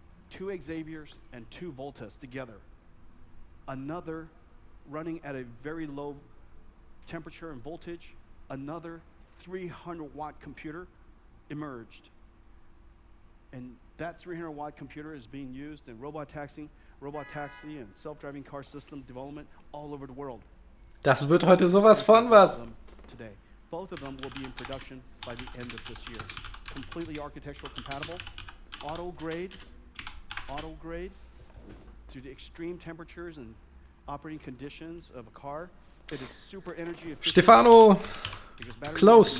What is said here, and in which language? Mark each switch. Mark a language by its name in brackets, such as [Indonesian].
[English] 2 Xaviers and 2 Voltas together. Another running at a very low temperature and voltage, another 300-watt computer emerged. And that 300-watt computer is being used in robot taxi and self-driving car system development all over the world. [German] Das wird heute sowas von was. [English] Today. Both of them will be in production by the end of this year. Completely architectural compatible, auto grade, auto grade to the extreme temperatures and operating conditions of a car. It is super energy efficient. Stefano, close.